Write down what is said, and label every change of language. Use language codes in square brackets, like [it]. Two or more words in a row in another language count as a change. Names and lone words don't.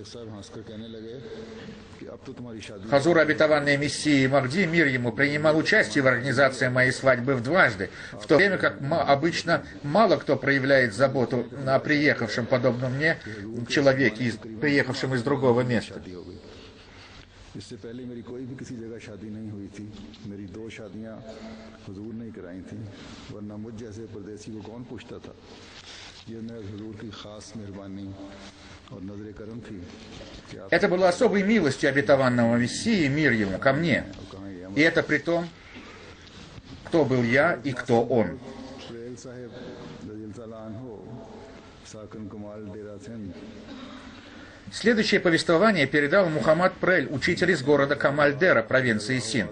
[ru] Хазур, обетованный Мессия Махди, мир ему, принимал участие в организации моей свадьбы дважды, в то время как обычно мало кто проявляет заботу о приехавшем, подобно мне, человеке, приехавшем из другого места. [ur] اس سے پہلے میری کوئی بھی کسی جگہ شادی نہیں ہوئی تھی. میری 2 شادیاں حضور نے کرائی تھی، ورنہ مجھ جیسے پردیسی کو کون پوچھتا تھا. یہ میرے حضور کی خاص مہربانی اور نظر کرم تھی. [ru] Это было особой милостью обетованного Мессии, мир ему, ко мне. И это при том, кто был я и кто он. Следующее повествование передал Мухаммад Прель, учитель из города Камальдера, провинции Синд.